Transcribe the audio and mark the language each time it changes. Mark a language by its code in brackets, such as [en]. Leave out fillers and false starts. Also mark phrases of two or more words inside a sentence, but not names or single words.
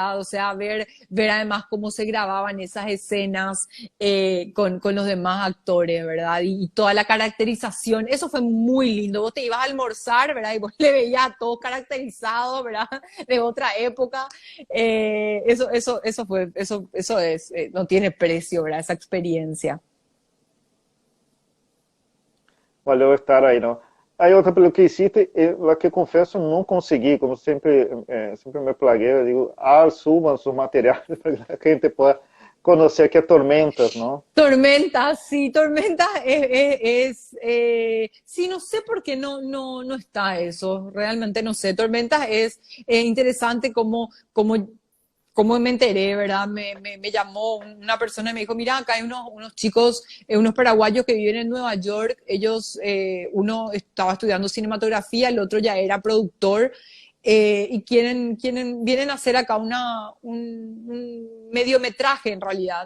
[es] O sea, ver además cómo se grababan esas escenas con los demás actores, ¿verdad? Y toda la caracterización, eso fue muy lindo. Vos te ibas a almorzar, ¿verdad? Y vos le veías a todos caracterizados, ¿verdad? De otra época. Eso es, no tiene precio, ¿verdad? Esa experiencia. [pt] Valeu estar aí, não. Aí outra pelo que hiciste, la que confesso não consegui, como sempre, sempre me plaguei, eu digo, [es] suban sus [pt] materiais para que a gente pueda conhecer que é Tormentas, não? [es] Tormentas sí, no sé por qué no está eso, realmente no sé. Tormentas es interesante como me enteré, ¿verdad? Me llamó una persona y me dijo, mira, acá hay unos chicos, unos paraguayos que viven en Nueva York, ellos, uno estaba estudiando cinematografía, el otro ya era productor, y vienen a hacer acá un mediometraje en realidad.